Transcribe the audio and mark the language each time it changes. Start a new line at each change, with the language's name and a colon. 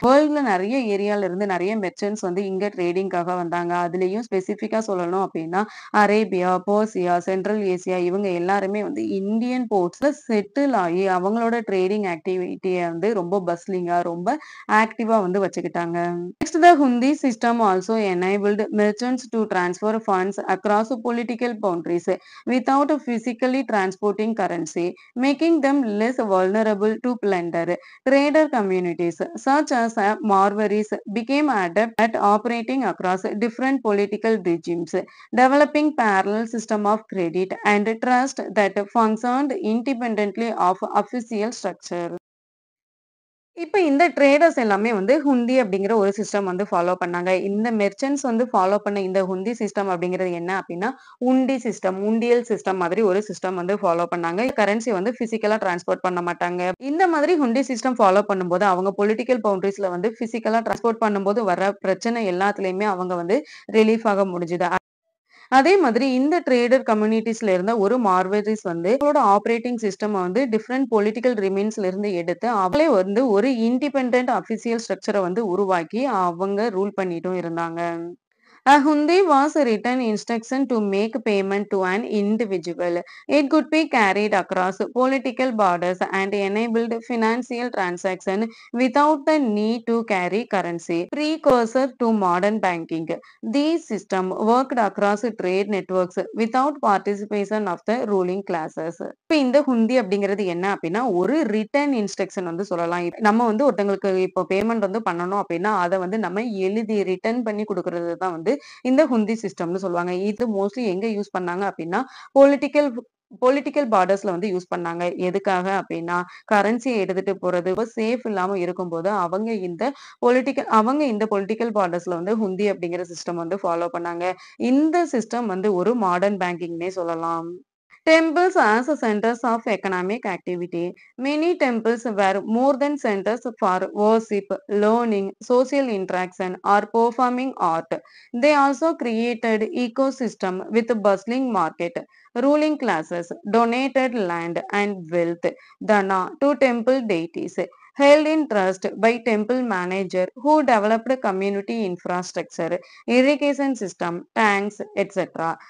Tamil: வேர்ல்ட்ல நெறைய ஏரியால இருந்து நெறைய மெர்ச்சன்ட்ஸ் வந்து இங்க ட்ரேடிங்காக வந்தாங்க. அதுலயும் ஸ்பெசிஃபிக்கா சொல்லணும் அப்படின்னா, அரேபியா, பெர்சியா, சென்ட்ரல் ஏசியா இவங்க எல்லாருமே வந்து இந்தியன் போர்ட்ஸ்ல செட்டில் ஆகி அவங்களோட ட்ரேடிங் ஆக்டிவிட்டிய வந்து ரொம்ப பஸ்லிங்கா, ரொம்ப ஆக்டிவா வந்து வச்சுக்கிட்டாங்க.
English: Next, the Hundi system also enabled merchants to transfer funds across political boundaries without physically transporting currency, making them less vulnerable to plunder. Trader communities such as Marwaris became adept at operating across different political regimes, developing parallel system of credit and trust that functioned independently of official structure.
Tamil: இப்ப இந்த traders எல்லாமே வந்து ஹுண்டி அப்படிங்கிற ஒரு system வந்து follow பண்ணாங்க. இந்த merchants வந்து ஃபாலோ பண்ண இந்த ஹுண்டி சிஸ்டம் அப்படிங்கிறது என்ன அப்படின்னா, உண்டி சிஸ்டம், உண்டியல் சிஸ்டம் மாதிரி ஒரு சிஸ்டம் வந்து ஃபாலோ பண்ணாங்க. கரன்சி வந்து பிசிக்கலா டிரான்ஸ்போர்ட் பண்ண மாட்டாங்க. இந்த மாதிரி ஹுண்டி சிஸ்டம் ஃபாலோ பண்ணும்போது அவங்க பொலிட்டிக்கல் பவுண்டரிஸ்ல வந்து பிசிக்கலா டிரான்ஸ்போர்ட் பண்ணும்போது வர பிரச்சனை எல்லாத்துலயுமே அவங்க வந்து ரிலீஃப் ஆக முடிஞ்சது. அதே மாதிரி இந்த ட்ரேடர் கம்யூனிட்டீஸ்ல இருந்த ஒரு மார்வரிஸ் வந்து அவங்களோட ஆப்பரேட்டிங் சிஸ்டம் வந்து டிஃபரெண்ட் பொலிட்டிக்கல் ரிமைன்ஸ்ல இருந்து எடுத்து அவங்களே வந்து ஒரு இண்டிபெண்டன்ட் அபிஷியல் ஸ்ட்ரக்சரை வந்து உருவாக்கி அவங்க ரூல் பண்ணிட்டும் இருந்தாங்க.
English: A hundi was a written instruction to make payment to an individual. It could be carried across political borders and enabled financial transaction without the need to carry currency. Precursor to modern banking. These system worked across trade networks without participation of the ruling classes.
Tamil: இப்ப இந்த ஹுந்தி அப்படிங்கிறது என்ன அப்படின்னா ஒரு return instruction வந்து சொல்லலாம். நம்ம வந்து ஒருத்தங்களுக்கு இப்போ பேமெண்ட் வந்து பண்ணணும் அப்படின்னா அதை வந்து நம்ம எழுதி ரிட்டர்ன் பண்ணி கொடுக்கறது தான் வந்து இந்த ஹுந்தி சிஸ்டம்னு சொல்லுவாங்க. இது மோஸ்ட்லி எங்க யூஸ் பண்ணாங்க அப்படின்னா, பொலிட்டிக்கல் பொலிட்டிக்கல் பார்டர்ஸ்ல வந்து யூஸ் பண்ணாங்க. எதுக்காக அப்படின்னா, கரன்சிய எடுத்துட்டு போறது சேஃப் இல்லாம இருக்கும்போது, அவங்க இந்த பொலிட்டிக்கல் பார்டர்ஸ்ல வந்து ஹுந்தி அப்படிங்கிற சிஸ்டம் வந்து ஃபாலோ பண்ணாங்க. இந்த சிஸ்டம் வந்து ஒரு மாடர்ன் பேங்கிங்னே சொல்லலாம்.
English: Temples as centers of economic activity. Many temples were more than centers for worship, learning, social interaction, or performing art. They also created ecosystem with bustling market. Ruling classes donated land and wealth, dana, to temple deities, held in trust by temple manager who developed community infrastructure, irrigation system, tanks, etc.